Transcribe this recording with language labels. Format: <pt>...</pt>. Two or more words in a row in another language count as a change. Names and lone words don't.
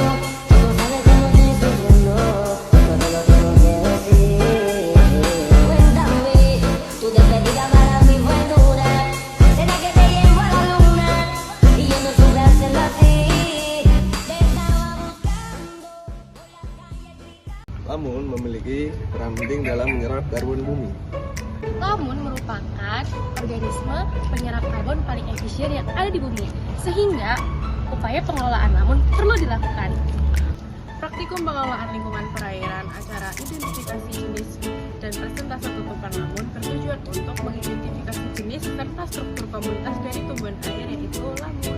<es>Tú sabes que no estoy sufriendo, todo lo tengo que decir. Cuéntame, tu despedida para mí fue dura. Será que te llevo a la luna y yo no supe hacerlo así. Te estaba buscando por la calle gritando.</es> <id>Lamun memiliki peran penting dalam menyerap karbon bumi. Lamun merupakan organisme penyerap karbon paling efisien yang ada di bumi, sehingga upaya pengelolaan lamun perlu dilakukan. Praktikum pengelolaan lingkungan perairan, acara identifikasi jenis dan persentase tutupan lamun bertujuan untuk mengidentifikasi jenis serta struktur komunitas dari tumbuhan air yaitu lamun.</id>